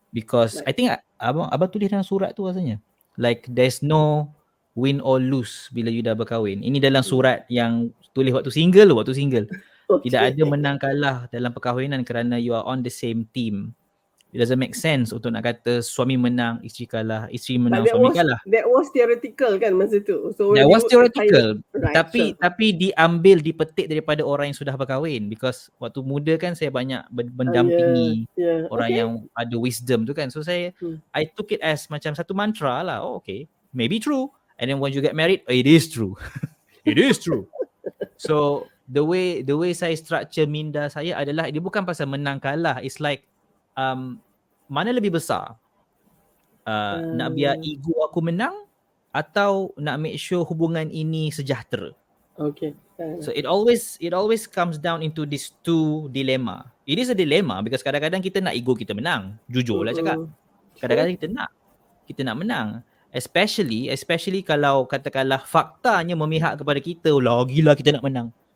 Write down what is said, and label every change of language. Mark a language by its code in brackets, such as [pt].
[en] Because I think [ms] abang tulis dalam surat tu rasanya. [en] Like there's no win or lose [ms] bila [en] you [ms] dah berkahwin. Ini dalam surat yang tulis waktu single. Okay. Tidak ada menang kalah dalam perkahwinan kerana [en] you are on the same team. It doesn't make sense [ms] untuk nak kata suami menang, isteri kalah, isteri menang, suami kalah. [en] That was theoretical [ms] kan masa tu. [en] So that was theoretical. Right, [ms] tapi dipetik daripada orang yang sudah berkahwin. [en] Because [ms] waktu muda kan saya banyak mendampingi orang yang ada wisdom tu kan. [en] So I took it as [ms] macam satu mantra lah. [en] Oh okay, maybe true. And then when you get married, it is true. It is true. So the way [ms] saya structure minda saya adalah dia bukan pasal menang kalah. [en] It's like [ms] mana lebih besar? Nak biar ego aku menang atau nak [en] make sure [ms] hubungan ini sejahtera? [en] Okay. So it always comes down into these two dilemma. It is a dilemma because [ms] kadang-kadang kita nak ego kita menang. Jujurlah cakap. Kadang-kadang kita nak menang. [en] Especially [ms] kalau katakanlah faktanya memihak kepada kita, lagilah kita nak menang.